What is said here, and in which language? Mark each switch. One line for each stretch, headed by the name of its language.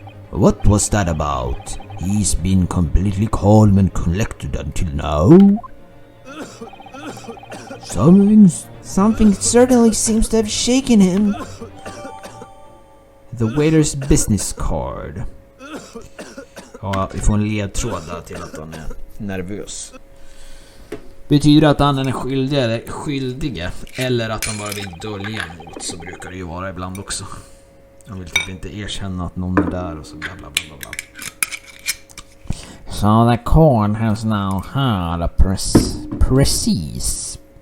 English: What was that about? He's been completely calm and collected until now. Something certainly seems to have shaken him. The waiter's business card.
Swedish: Ja, vi får en ledtråd där till att han är nervös. Betyder att han är skyldige eller att han bara vill dölja något, så brukar det ju vara ibland också. Han vill typ inte erkänna att någon är där och så bla bla bla bla.
English: So the court has now heard a precise